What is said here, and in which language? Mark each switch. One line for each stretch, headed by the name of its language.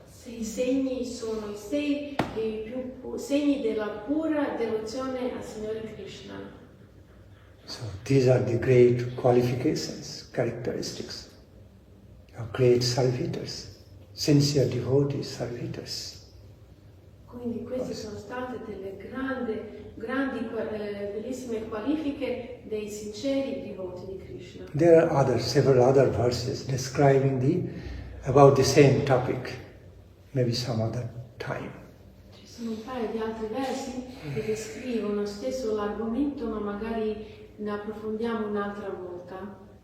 Italian: 6 segni sono i 6 segni della pura devozione al Signore Krishna.
English: So these are the great qualifications, characteristics of great servitors, sincere devotees, servitors.
Italian: Quindi queste sono state delle grandi, bellissime qualifiche dei sinceri devoti di Krishna.
English: There are several other verses describing about the same topic, maybe some other time.
Italian: Ci sono un paio di altri versi che descrivono stesso l'argomento, ma magari ne approfondiamo un'altra volta.